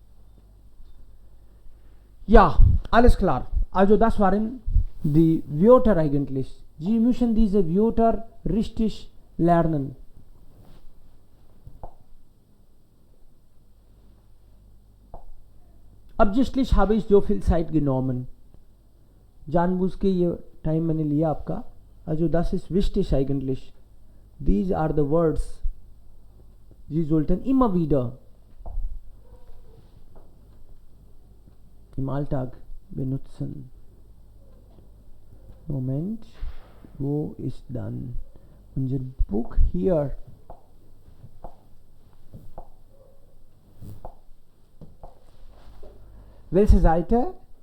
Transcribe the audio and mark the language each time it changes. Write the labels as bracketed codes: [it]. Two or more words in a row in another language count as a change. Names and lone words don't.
[de] Ja, alles klar. Also das waren die Wörter eigentlich. Sie müssen diese Wörter richtig lernen. Absichtlich habe ich so viel Zeit genommen. [hi] जानबूझ के ये टाइम मैंने लिया आपका. [de] Also das ist wichtig eigentlich. [en] These are the words. [de] Sie sollten immer wieder im Alltag benutzen. Moment, wo ist dann unser Buch hier? Welche Seite?